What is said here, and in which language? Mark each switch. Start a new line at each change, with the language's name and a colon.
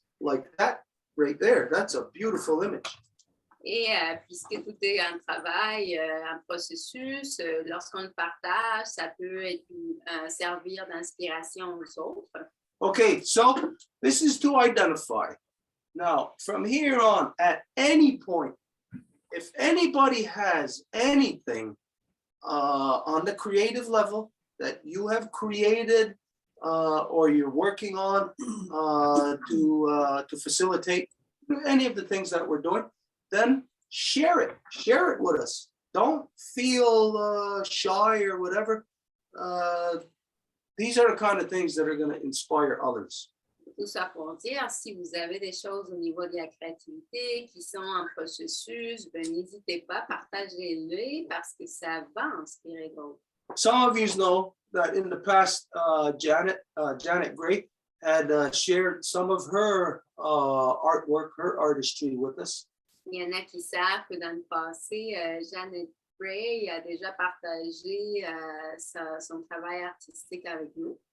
English: Like that right there, that's a beautiful image.
French: Et puisque tout est un travail, un processus, lorsqu'on le partage, ça peut être, servir d'inspiration aux autres.
English: Okay, so this is to identify. Now, from here on, at any point, if anybody has anything on the creative level that you have created or you're working on to facilitate any of the things that we're doing, then share it with us. Don't feel shy or whatever. These are the kind of things that are going to inspire others.
French: Tout ça pour dire, si vous avez des choses au niveau de la créativité qui sont en processus, ben, n'hésitez pas, partagez-les parce que ça va inspirer d'autres.
English: Some of you know that in the past, Janet Gray had shared some of her artwork, her artistry with us.
French: Il y en a qui savent que dans le passé, Janet Gray a déjà partagé son travail artistique avec nous.